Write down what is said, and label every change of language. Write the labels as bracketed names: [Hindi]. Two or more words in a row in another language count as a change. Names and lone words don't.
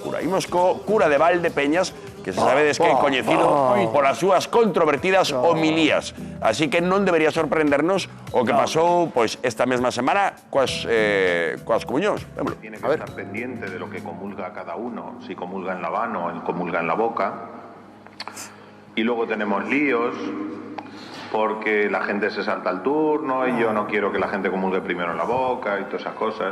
[Galician] Imos co cura de Valdepeñas, que se sabedes que é coñecido polas súas controvertidas homilías. Así que non debería sorprendernos o que pasou pois esta mesma semana coas comunións. [Spanish] Tiene que estar pendiente de lo que comulga cada uno, si comulga en la mano o comulga en la boca. Y luego tenemos líos porque la gente se salta el turno y yo no quiero que la gente comulgue primero en la boca y todas esas cosas.